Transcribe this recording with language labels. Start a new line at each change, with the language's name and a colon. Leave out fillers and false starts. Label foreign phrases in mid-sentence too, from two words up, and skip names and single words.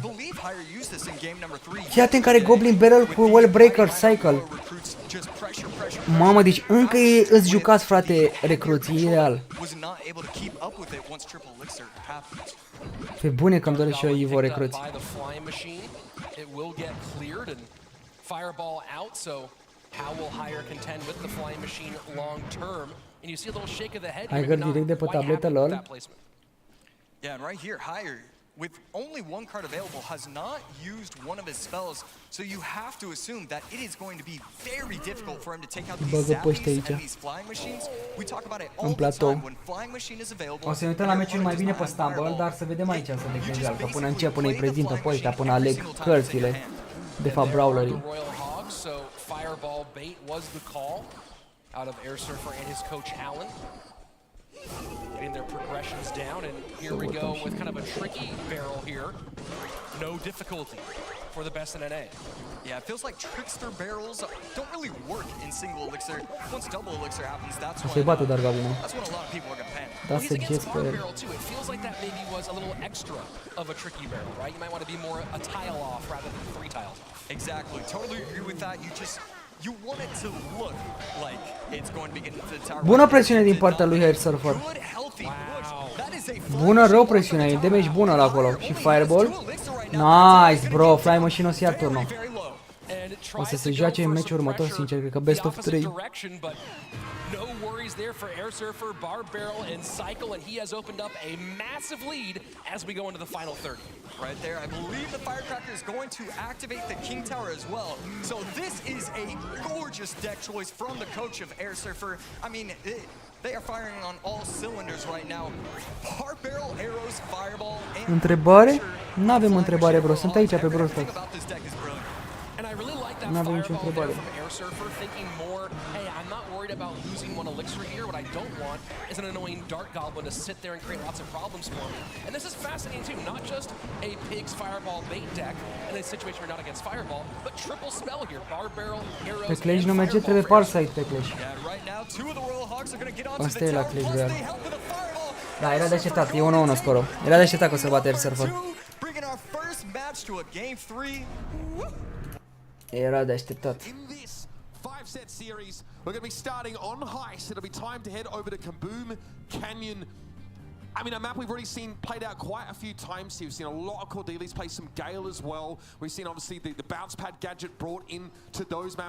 Romanian: Fii atent care Goblin Barrel cu Wall Breaker Cycle. Mamă, deci încă îți jucați, frate, recruții, e real. Pe bune că îmi doresc și eu Evo recruți.
English: How will Hire contend with the flying machine long term? And you see a little shake of the head.
Romanian: Hire direct de pe tabletă lor.
English: Yeah, and right here, Hire with only one card available, has not used one of his spells, so you have to assume that it is going to be very difficult for him to take out these zappies and these flying machines. We talk about it all the time when flying machine is available.
Romanian: O să ne uităm la meciul mai bine pe Stumble, dar să vedem aici să de gândeal, că până încep, până îi prezintă pe ăștia, până aleg cărțile, de fapt brawlerii.
English: So fireball bait was the call out of Air Surfer and his coach Alan. Getting their progressions down, and here we go with kind of a tricky barrel here. No difficulty for the best in NA. Yeah, it feels like trickster barrels don't really work in single elixir. Once double elixir happens, that's when a lot of people are gonna panic. Well, he's against farm barrel too. It feels like that maybe was a little extra of a tricky barrel, right? You might want to be more a tile off rather than 3 tiles off. Exactly, totally agree with that. You want it to look like it's going to be getting to the tower.
Romanian: Bună presiune din partea lui Air Surfer. Bună, rău presiune, e damage bună la acolo. Și fireball.
English: Nice, bro, fly machine
Romanian: o să ia turnul. O să se joace în meciul următor, sincer, cred că best of 3.
English: No worries there for Air Surfer, Barb Barrel, and Cycle, and he has opened up a massive lead as we go into the final 30. Right there, I believe the Firecracker is going to activate the King Tower as well. So this is a gorgeous deck choice from the coach of Air Surfer. I mean, they are firing on all cylinders right now. Barb Barrel, arrows, fireball, and
Romanian: Întrebare? N-avem întrebare, bro. Sunt aici pe Brawl Stars. N-avem nicio întrebare.
English: Hey, I'm not worried about losing one elixir here. What I don't want is an annoying Dark Goblin to sit there and create lots of problems for me. And this is fascinating too. Not just a Pig's Fireball bait deck in a situation where not against Fireball, but triple spell here. Barb Barrel, arrows,
Romanian: Pe Clash nu merge, trebuie Parsite pe Clash. Asta e la Clash real. Da, era de așteptat, e 1-1 scorul. Era de așteptat că o să bate Air Surfer. Era de așteptat.
English: 5-set series. We're going to be starting on Heist. It'll be time to head over to Kaboom Canyon. I mean, a map we've already seen played out quite a few times here. We've seen a lot of Cordeli's play some Gale as well. We've seen, obviously, the bounce pad gadget brought into those maps.